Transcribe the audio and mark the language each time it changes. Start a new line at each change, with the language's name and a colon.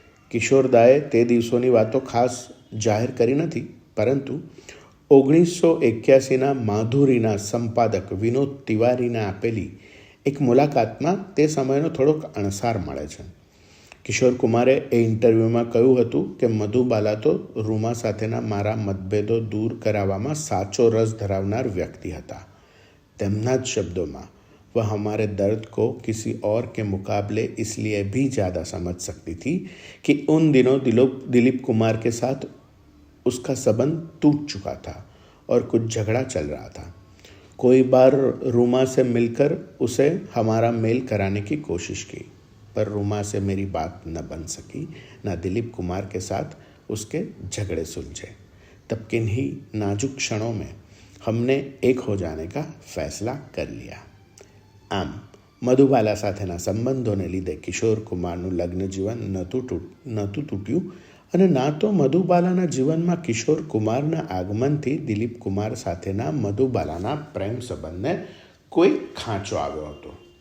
Gujarati: કિશોરદાએ તે દિવસોની વાતો ખાસ જાહેર કરી નથી, પરંતુ 1981ના માધુરીના સંપાદક વિનોદ તિવારીને આપેલી એક મુલાકાતમાં તે સમયનો થોડોક અણસાર મળે છે. કિશોર કુમારે એ ઇન્ટરવ્યૂમાં કહ્યું હતું કે મધુબાલા તો રૂમા સાથેના મારા મતભેદો દૂર કરાવવામાં સાચો રસ ધરાવનાર વ્યક્તિ હતા. તેમના જ શબ્દોમાં,
Hindi: वह हमारे दर्द को किसी और के मुकाबले इसलिए भी ज़्यादा समझ सकती थी कि उन दिनों दिलीप कुमार के साथ उसका संबंध टूट चुका था और कुछ झगड़ा चल रहा था. कोई बार रूमा से मिलकर उसे हमारा मेल कराने की कोशिश की, पर रूमा से मेरी बात न बन सकी, न दिलीप कुमार के साथ उसके झगड़े सुलझे. तब किन्हीं नाजुक क्षणों में हमने एक हो जाने का फैसला कर लिया.
Gujarati: આમ મધુબાલા સાથેના સંબંધોને લીધે કિશોર કુમારનું લગ્ન જીવન નહોતું તૂટ્યું અને ના તો મધુબાલાના જીવનમાં કિશોર કુમારના આગમનથી દિલીપ કુમાર સાથેના મધુબાલાના પ્રેમ સંબંધને કોઈ ખાંચો આવ્યો હતો.